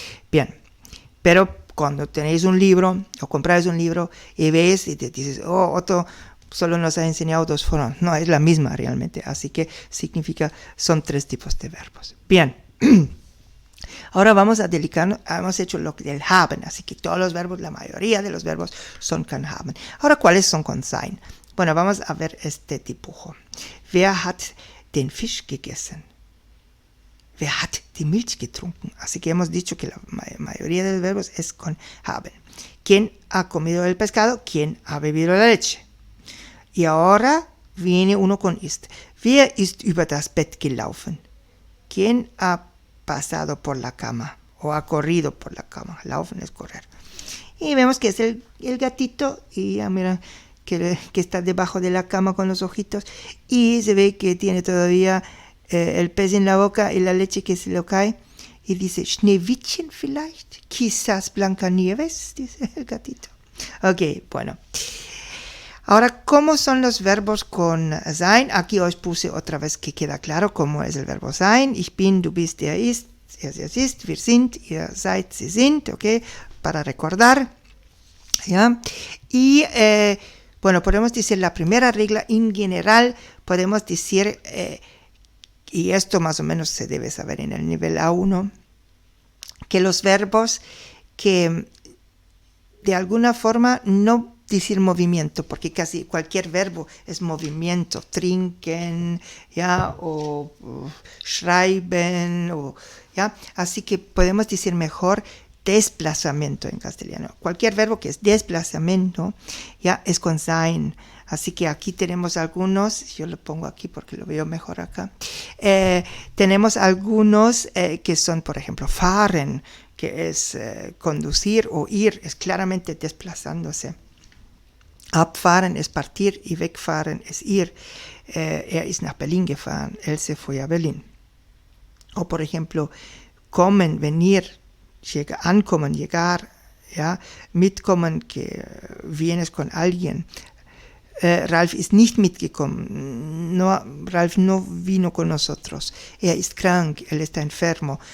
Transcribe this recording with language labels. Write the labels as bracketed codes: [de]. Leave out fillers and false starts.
[es] Bien, pero cuando tenéis un libro o compráis un libro y ves y te dices, Otto solo nos ha enseñado dos formas, no, es la misma realmente, así que significa, son tres tipos de verbos. Bien. Ahora vamos a dedicarnos, hemos hecho lo del haben, así que todos los verbos, la mayoría de los verbos son con haben. Ahora, ¿cuáles son con sein? Bueno, vamos a ver este dibujo. [de] Wer hat den Fisch gegessen? Wer hat die Milch getrunken? [es] Así que hemos dicho que la mayoría de los verbos es con haben. ¿Quién ha comido el pescado? ¿Quién ha bebido la leche? Y ahora viene uno con ist. [de] Wer ist über das Bett gelaufen? [es] ¿Quién ha pasado por la cama o ha corrido por la cama? Laufen es correr. Y vemos que es el gatito, y ya mira que está debajo de la cama con los ojitos, y se ve que tiene todavía el pez en la boca y la leche que se lo cae, y dice [de] Schneewittchen vielleicht, [es] quizás Blancanieves, dice el gatito. Ok, bueno. Ahora, ¿cómo son los verbos con sein? Aquí os puse otra vez que queda claro cómo es el verbo sein. [de] Ich bin, du bist, er ist, sie ist, wir sind, ihr seid, sie sind, ¿ok? [es] Para recordar, ¿ya? Y, bueno, podemos decir la primera regla en general, podemos decir, y esto más o menos se debe saber en el nivel A1, que los verbos que de alguna forma no decir movimiento, porque casi cualquier verbo es movimiento, trinken, ¿ya? O schreiben, ¿ya? Así que podemos decir mejor desplazamiento en castellano. Cualquier verbo que es desplazamiento, ya es con sein. Así que aquí tenemos algunos, yo lo pongo aquí porque lo veo mejor acá. Tenemos algunos que son, por ejemplo, fahren, que es conducir, o ir, es claramente desplazándose. Abfahren es partir y wegfahren es ir. [de] Er ist nach Berlin gefahren, [es] él se fue a Berlín. O por ejemplo, kommen, venir, ankommen, llegar, ja, mitkommen, que vienes con alguien. [de] Ralf ist nicht mitgekommen, [es] no, Ralf no vino con nosotros, [de] ist krank, [es] él está enfermo.